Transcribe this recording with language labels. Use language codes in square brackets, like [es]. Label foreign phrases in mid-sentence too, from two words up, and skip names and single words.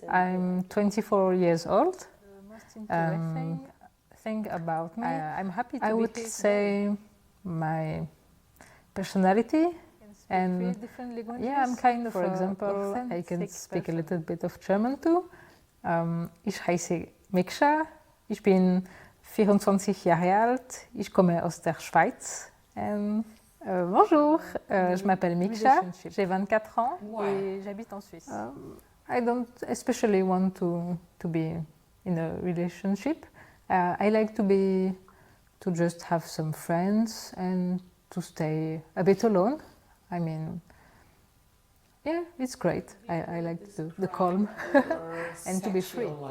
[en] I'm 24 years old. The most interesting thing about me, I'm happy to I would say my personality and yeah, I'm kind of, for example, I can speak a little bit of German too. [de] Ich heiße Miksha, ich bin 24 Jahre alt, ich komme aus der Schweiz. [fr] Bonjour, je m'appelle Miksha, j'ai 24 ans et j'habite en Suisse. [en] I don't especially want to be in a relationship. I like to just have some friends and to stay a bit alone. I mean, yeah, it's great. I like the calm and to be free.